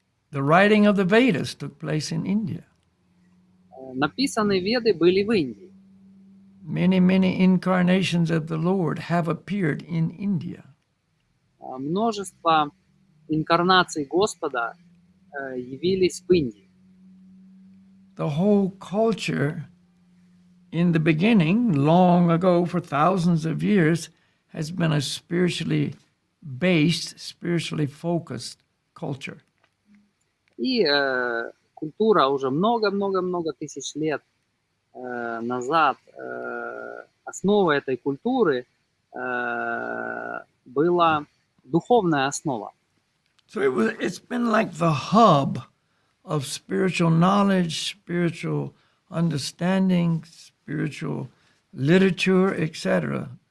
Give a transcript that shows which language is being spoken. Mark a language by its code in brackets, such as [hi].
[en] The writing of the Vedas took place in India. [ru] Написанные Веды были в Индии. [en] Many, many incarnations of the Lord have appeared in India. [ru] Множество инкарнаций Господа явились в Индии. [en] The whole culture in the beginning, long ago, for thousands of years, has been a spiritually based, spiritually focused culture. [ru] И культура уже много-много-много тысяч лет назад, основой этой культуры была духовная основа. [en] So it's been like the hub of spiritual knowledge, spiritual understanding, spiritual literature, etc.